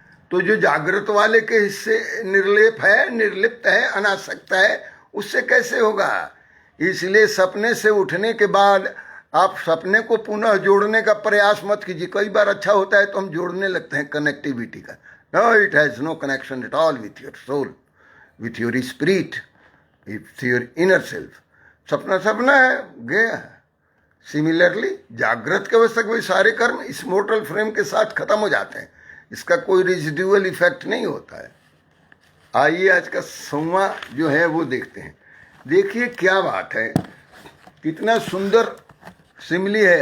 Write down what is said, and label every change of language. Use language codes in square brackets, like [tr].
[hi] तो जो जागृत वाले के हिस्से निर्लेप है, निर्लिप्त है, अनासक्त है, उससे कैसे होगा। इसलिए सपने से उठने के बाद आप सपने को पुनः जोड़ने का प्रयास मत कीजिए। कई बार अच्छा होता है तो हम जोड़ने लगते हैं कनेक्टिविटी का, [en] No, it has no connection at all with your soul, with your spirit, with your inner self. [hi] सपना सपना है, गया है. सिमिलरली जागृत के अवस्था के सारे कर्म इस मोर्टल फ्रेम के साथ खत्म हो जाते हैं. इसका कोई रेजिडुअल इफेक्ट नहीं होता है. आइए आज का 100वां जो है वो देखते हैं. देखिए क्या बात है, कितना सुंदर सिमिली है.